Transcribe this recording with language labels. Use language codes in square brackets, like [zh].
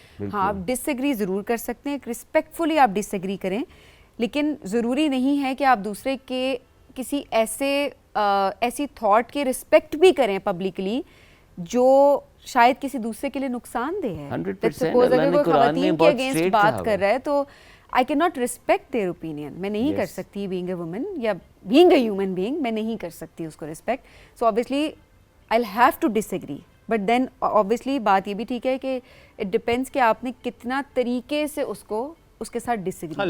[ur] ہاں, آپ ڈس ایگری ضرور کر سکتے ہیں, رسپیکٹفلی آپ ڈس ایگری کریں, لیکن ضروری نہیں ہے کہ آپ دوسرے کے کسی ایسی تھاٹ کے رسپیکٹ بھی کریں پبلکلی جو شاید کسی دوسرے کے لیے نقصان دہ ہے. [en] 100% [ur] سپوز اگر کوئی خواتین کے اگینسٹ [en] straight [ur] بات کہا کر رہا ہے تو [en] I cannot respect their opinion. [ur] میں نہیں کر سکتی [en] being a woman [ur] یا [en] being a human being, [ur] میں نہیں کر سکتی اس کو respect. [en] So obviously I'll have to disagree. But then obviously [ur] بات یہ بھی ٹھیک ہے کہ [en] it depends [ur] کہ آپ نے کتنا طریقے سے اس کے ساتھ ڈس ایگری